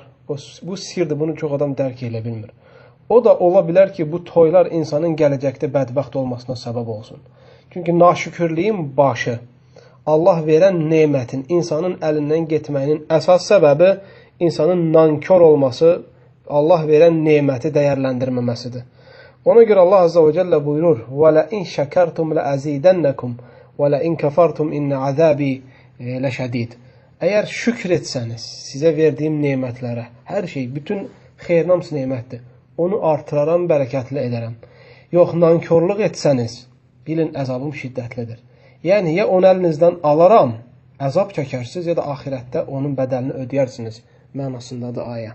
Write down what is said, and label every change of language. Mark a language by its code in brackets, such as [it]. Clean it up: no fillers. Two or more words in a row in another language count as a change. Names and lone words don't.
[az] Bu sirdir, bunu çox adam dərk elə bilmir. O da ola bilər ki, bu toylar insanın gələcəkdə bədbəxt olmasına səbəb olsun. Çünki naşükürlüyün başı, Allah verən nemətin insanın əlindən getməyinin əsas səbəbi insanın nankör olması, Allah verən neməti dəyərləndirməməsidir. Ona görə Allah Azze və Cəllə buyurur: [ar] وَلَئِنْ شَكَرْتُمْ لَأَزِيدَنَّكُمْ وَلَئِنْ كَفَرْتُمْ إِنَّ عَذَابِي لَشَدِيدٌ. [az] Əgər şükr etsəniz, sizə verdiyim nemətlərə, hər şey, bütün xeyrin hamısı nemətdir. Onu artıraram, bərəkətli edərəm. Yox, nankörlük etsəniz, bilin əzabım şiddətlidir. Yəni, ya onu əlinizdən alaram, əzab çəkərsiniz, ya da axirətdə onun bədəlini ödəyərsiniz mənasındadır ayə.